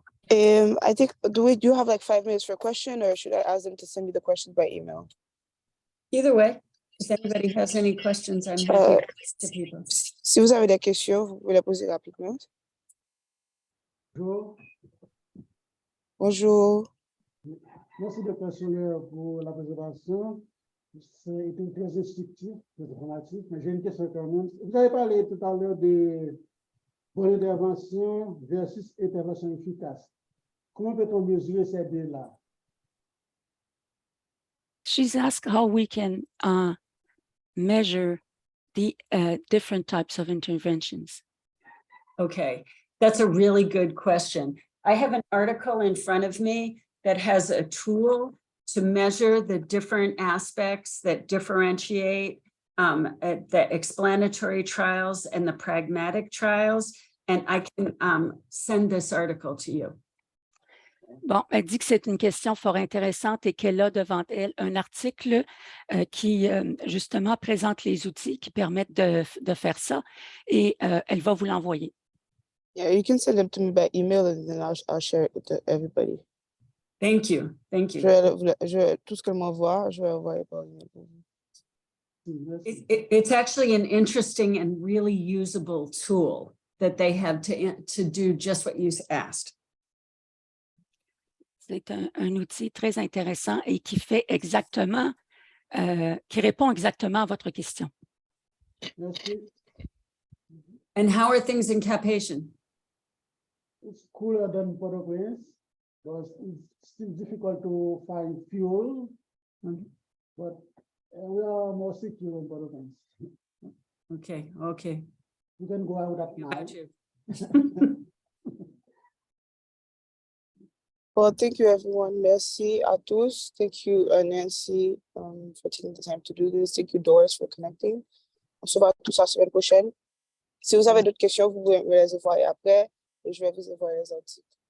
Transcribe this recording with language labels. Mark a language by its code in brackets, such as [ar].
[en] I think, do you have like 5 minutes for a question, or should I ask them to send me the questions by email? Either way, if anybody has any questions, I'm happy to people. [fr] Si vous avez des questions, vous pouvez les poser rapidement. Bonjour. Bonjour. Merci Dr. Soler pour la présentation. C'était très instructif, très informatif, mais j'ai une question quand même. Vous avez parlé tout à l'heure de bonne intervention versus intervention efficace. Comment peut-on mesurer ces deux-là? [en] She's asked how we can measure the different types of interventions. Okay, that's a really good question. I have an article in front of me that has a tool to measure the different aspects that differentiate the explanatory trials and the pragmatic trials. And I can send this article to you. [fr] Bon, elle dit que c'est une question fort intéressante et qu'elle a devant elle un article qui, justement, présente les outils qui permettent de faire ça et elle va vous l'envoyer. [en] Yeah, you can send them to me by email and then I'll share it with everybody. Thank you. Thank you. [fr] Tout ce qu'elle m'envoie, je vais envoyer par email. [en] It's actually an interesting and really usable tool that they have to do just what you asked. [fr] C'est un outil très intéressant et qui fait exactement, qui répond exactement à votre question. Merci. [en] And how are things in Cap-Haïtien? It's cooler than Port-au-Prince, but it's still difficult to find fuel. But we are more secure in Port-au-Prince. Okay, okay. You can go out at night. Got you. Well, thank you, everyone. [fr] Merci à tous. [en] Thank you, Nancy, for taking the time to do this. Thank you, Doris, for connecting. [fr] On se voit tous la semaine prochaine. Si vous avez d'autres questions, vous pouvez me les envoyer après et je vais vous envoyer les articles.